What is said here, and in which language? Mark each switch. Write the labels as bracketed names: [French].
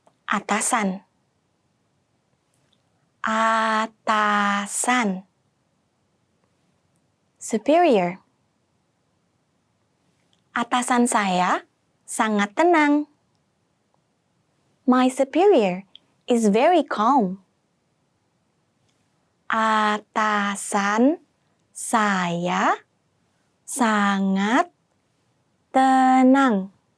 [Indonesian] Atasan. Atasan. [English] Superior. [Indonesian] Atasan saya sangat tenang. [English] My superior is very calm. [Indonesian] Atasan saya sangat tenang.